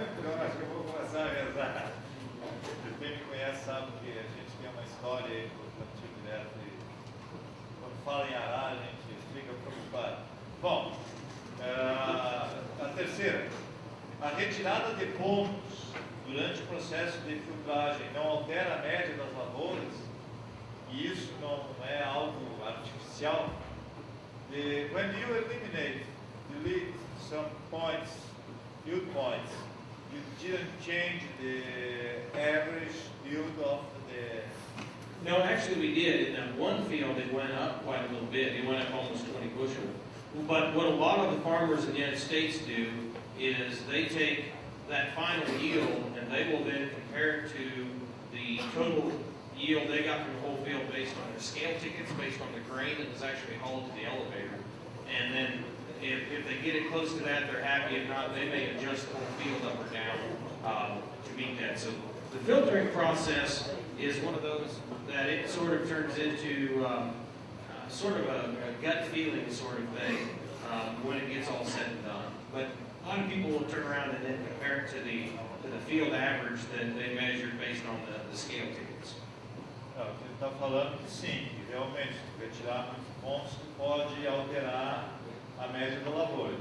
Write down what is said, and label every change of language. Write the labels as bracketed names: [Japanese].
[Portuguese] Então acho que eu vou começar a rezar. Quem me conhece sabe que a gente tem uma história aí do plantio direto e quando fala em arar a gente fica preocupado. Bom, a terceira, a retirada de pontos durante o processo de filtragem não altera a média das lavouras, e isso não é algo artificial. [English] When you eliminate, delete some points, yield points, you didn't change the average yield of the... No, actually we did. In that one field, it went up quite a little bit. It went up almost 20 bushel. But what a lot of the farmers in the United States do is they take that final yield and they will then compare it to the total yield they got from the whole field based on their scale tickets, based on the grain that was actually hauled to the elevator. And then if they get it close to that, they're happy. If not, they may adjust the whole field up or down to meet that. So the filtering process is one of those that it sort of turns into sort of a gut feeling sort of thing when it gets all said and done. But a lot of people will turn around and then compare it to the field average that they measured based on the scale tickets. [Portuguese] Não, ele está falando que sim, que realmente, se retirar muitos pontos, pode alterar a média da lavoura.